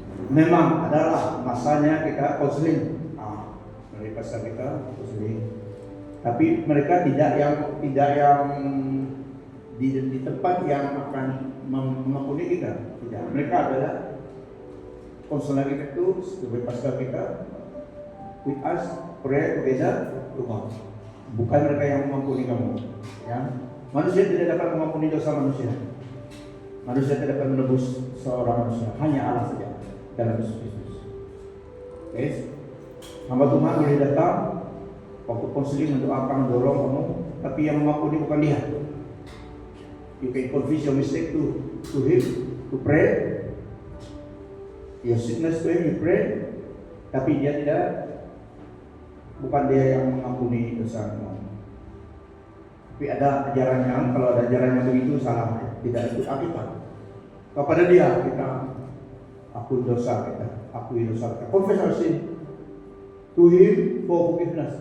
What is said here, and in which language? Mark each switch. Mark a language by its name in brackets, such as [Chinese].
[Indonesian] Memang adalah masanya kita konseling, melalui pastor kita konseling. Tapi mereka tidak yang di tempat yang akan mengampuni kita. Tidak. Mereka adalah konseling kita itu sebagai pastor kita. [English] With us pray together to God. [Indonesian] Bukan mereka yang mengampuni kamu. Ya. Manusia tidak dapat mengampuni dosa manusia. Manusia tidak dapat menebus seorang manusia. Hanya Allah saja. Dalam Yesus Kristus. Okay. Hamba Tuhan boleh datang waktu konseling mendoakan, mendorong kamu, tapi yang mengampuni bukan Dia. [English] You can confess your mistake to Him, to pray. Your sickness to Him, you pray. [Indonesian] Tapi Dia tidak, bukan Dia yang mengampuni dosa kamu. Tapi ada ajaran yang, kalau ada ajaran yang begitu salah, tidak ikut Alkitab. Kepada Dia kita akui dosa kita, [English] confess our sin to Him for forgiveness.